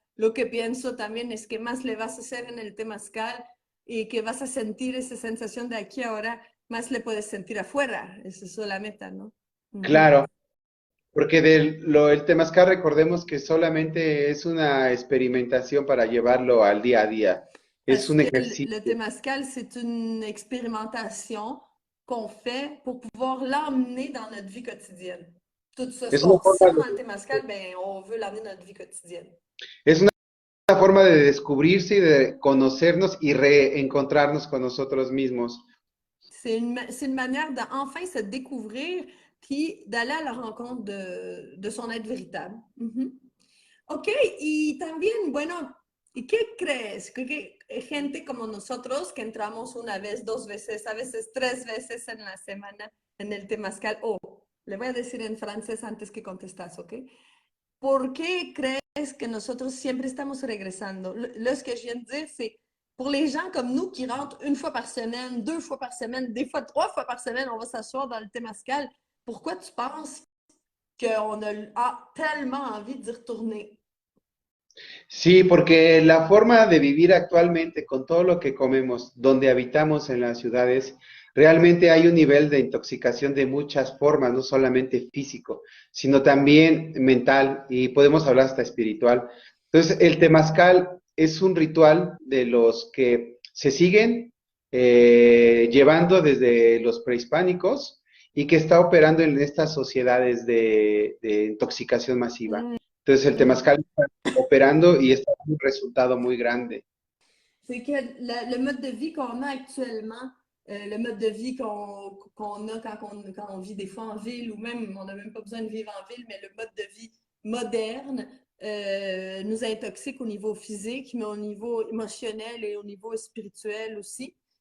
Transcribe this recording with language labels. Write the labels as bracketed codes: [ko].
[es] Lo que pienso también es que más le vas a hacer en el temazcal y que vas a sentir esa sensación de aquí ahora, más le puedes sentir afuera. Esa es la meta, ¿no? Claro, porque el temazcal recordemos que solamente es una experimentación para llevarlo al día a día. Es un ejercicio. [fr] Le temazcal, c'est une expérimentation qu'on fait pour pouvoir l'emmener dans notre vie quotidienne. Tout ça, ce qu'on ressent dans le temazcal, ben, on veut l'emmener dans notre vie quotidienne. [es] Es una forma de descubrirse y de conocernos y reencontrarnos con nosotros mismos. [fr] C'est une manière d'enfin se découvrir puis d'aller à la rencontre de son être véritable. [es] Ok, y también, bueno, ¿y qué crees? Que gente como nosotros que entramos una vez, dos veces, a veces tres veces en la semana en el Temazcal, le voy a decir en francés antes que contestas, ¿ok? ¿Por qué crees que nosotros siempre estamos regresando? [fr] Là, ce que je viens de dire, c'est pour les gens comme nous qui rentrent une fois par semaine, deux fois par semaine, des fois trois fois par semaine, on va s'asseoir dans le Temazcal. Pourquoi tu penses qu'on a tellement envie d'y retourner? [es] Sí, porque la forma de vivir actualmente con todo lo que comemos, donde habitamos en las ciudades, realmente hay un nivel de intoxicación de muchas formas, no solamente físico, sino también mental y podemos hablar hasta espiritual. Entonces, el temazcal es un ritual de los que se siguen llevando desde los prehispánicos y que está operando en estas sociedades de intoxicación masiva. Mm. Entonces, el temazcal está operando y está dando un resultado muy grande. [fr] C'est que le mode de vie qu'on a actuellement, le mode de vie qu'on a quand on vit des fois en ville ou même, on n'a même pas besoin de vivre en ville, mais le mode de vie moderne nous intoxique au niveau physique, mais au niveau émotionnel et au niveau spirituel aussi.